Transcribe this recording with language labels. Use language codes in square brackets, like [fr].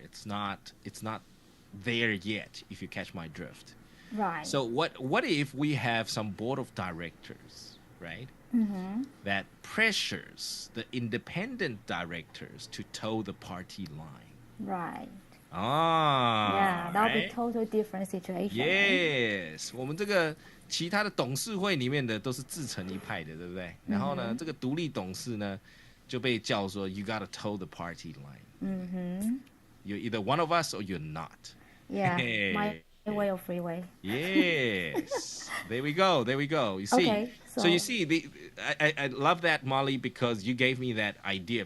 [en] It's not there yet. If you catch my drift. Right. So what if we have some board of directors, right? That pressures the independent directors to toe the party line. Right. Yeah, that'll be totally different situation. [zh] Yes， 我们这个其他的董事会里面的都是自成一派的，对不对？然后呢，这个独立董事呢就被叫说 [en] you gotta toe the party line. You're either one of us or you're not. Yeah, Highway or freeway? Yes. There we go. There we go. You see. Okay, So you see, I love that, Molly, because you gave me that idea.